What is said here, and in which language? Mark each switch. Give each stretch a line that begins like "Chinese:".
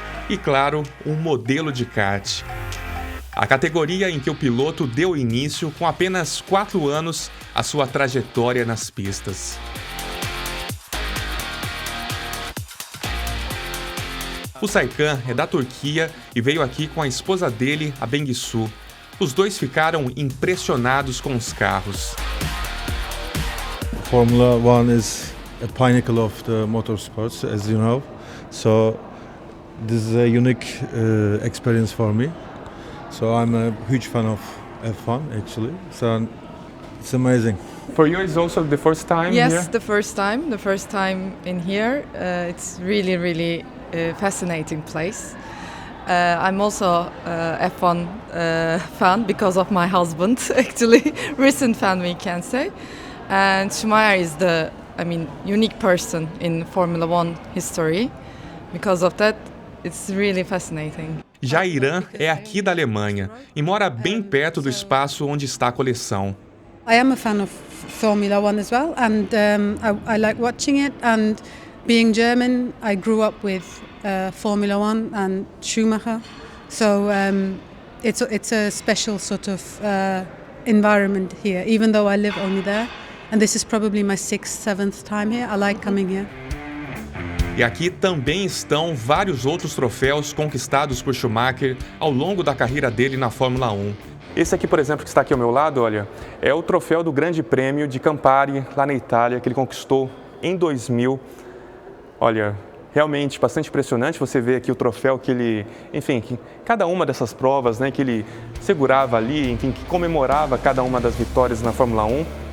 Portuguese: E claro, um modelo de kart. A categoria em que o piloto deu início com apenas 4 anos a sua trajetória nas pistas. O Serkan é da Turquia e veio aqui com a esposa dele, a Bengisu. Os dois ficaram impressionados com os carros.
English: Formula One is a pinnacle of the motorsports, as you know. So this is a unique experience for me. So I'm a huge fan of F1 actually. So it's amazing. For you, it's also the first time Yes, here? the first time in here. It's really fascinating place. I'm also F1 fan because of my husband, actually, recent fan we can say. And Schumacher is unique person in Formula One history. Because of that, it's really fascinating.
Portuguese: Jairan é aqui da Alemanha e mora bem perto do espaço onde está a coleção.
English: I am a fan of Formula One as well, and I like watching it. And being German, I grew up with Formula One and Schumacher, so it's a special sort of environment here. Even though I live only there, and this is probably my 6th, 7th time here, I like coming here.
Portuguese: E aqui também estão vários outros troféus conquistados por Schumacher ao longo da carreira dele na Fórmula 1. Esse aqui, por exemplo, que está aqui ao meu lado, olha, é o troféu do Grande Prêmio de Campari, lá na Itália, que ele conquistou em 2000. Olha, realmente bastante impressionante você ver aqui o troféu que ele, enfim, que cada uma dessas provas, né, que ele segurava ali, enfim, que comemorava cada uma das vitórias na Fórmula 1.